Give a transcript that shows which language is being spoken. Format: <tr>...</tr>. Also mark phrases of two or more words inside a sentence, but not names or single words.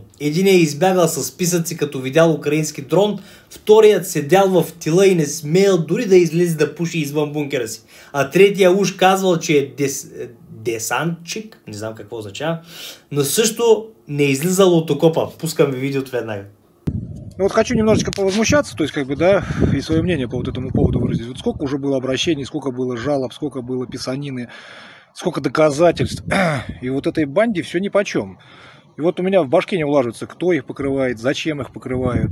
<bg>Един е избягал с списъци, като видял украински дрон, вторият седял в тила и не смеял дори да излезе да пуши извън бункера си. А третия уж казвал, че е десантчик, не знам какво означава, но също не излизал от окопа. Пускам ви видеото веднага.</bg> <ru>Ну вот хочу немножечко повозмущаться, то есть как бы, да, и свое мнение по вот этому поводу выразить. Вот сколько уже было обращений, сколько было жалоб, сколько было писанины, сколько доказательств. И вот этой банде все нипочем. И вот у меня в башке не улаживается, кто их покрывает, зачем их покрывают.</ru>